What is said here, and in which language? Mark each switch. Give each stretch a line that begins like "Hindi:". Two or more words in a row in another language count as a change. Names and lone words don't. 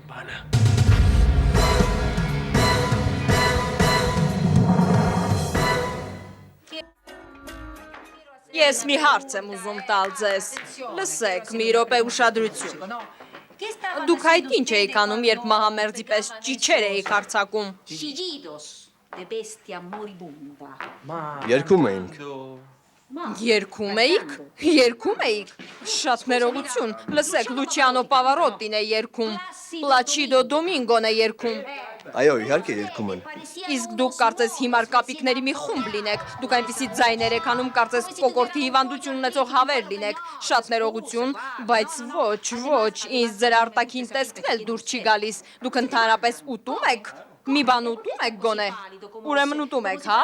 Armenian: Ես մի հարց եմ ուզում տալ ձեզ։ Լսեք, մի րոպե ուշադրություն։ Դուք այդ ինչ էիք անում, երբ մահամերձի պես ճիչեր էիք արձակում։
Spanish: de bestia moribunda.
Armenian: Երկում էինք։ Երգում էիք։ Շատ ներողություն։ Լսեք, Լուչիանո Պավարոտին է երգում։ Պլաչիդո Դոմինգոն է երգում։ Այո, իհարկե երգում են։ Իսկ դուք կարծես հիմար կապիկների մի խումբ լինեք։ Դուք այնպիսի ձայներ եք անում, կարծես կոկորտի հիվանդություն ունեցող հավեր լինեք։ Շատ ներողություն, բայց ոչ, ինձ ձեր արտաքին տեսքն էլ դուր չի գալիս։ Դուք ընդհանրապես ուտում եք։ Մի բան ուտում եք գոնե։ Ուրեմն ուտում եք, հա?